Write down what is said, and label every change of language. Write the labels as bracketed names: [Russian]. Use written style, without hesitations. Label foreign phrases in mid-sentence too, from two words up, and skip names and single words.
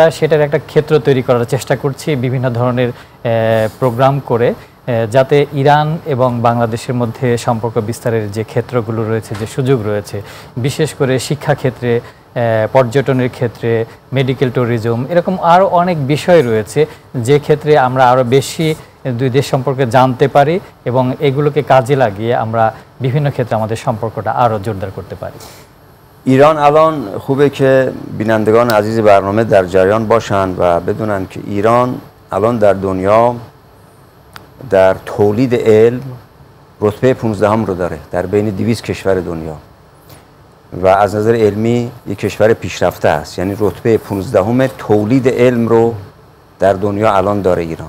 [Bangla] সেটার একটা ক্ষেত্র তৈরি করার চেষ্টা করছি বিভিন্ন ধরনের প্রোগ্রাম করে, যাতে ইরান এবং বাংলাদেশের মধ্যে সম্পর্ক বিস্তারের যে ক্ষেত্রগুলো রয়েছে, যে সুযোগ রয়েছে, বিশেষ করে শিক্ষাক্ষেত্রে, পর্যটনের ক্ষেত্রে, [English] medical tourism, [Bangla] এরকম আরও অনেক বিষয় রয়েছে যে ক্ষেত্রে আমরা আরও বেশি দুই দেশ সম্পর্কে জানতে পারি এবং এগুলোকে কাজে লাগিয়ে আমরা বিভিন্ন ক্ষেত্রে আমাদের সম্পর্কটা আরও জোরদার করতে পারি। [Persian] ایران الان خوبه که بینندگان عزیز برنامه در جریان باشند و بدونن که ایران الان در دنیا در تولید علم رتبه 15 رو داره در بین 200 کشور دنیا و از نظر علمی یک کشور پیشرفته است، یعنی رتبه 15 تولید علم رو در دنیا الان داره ایران.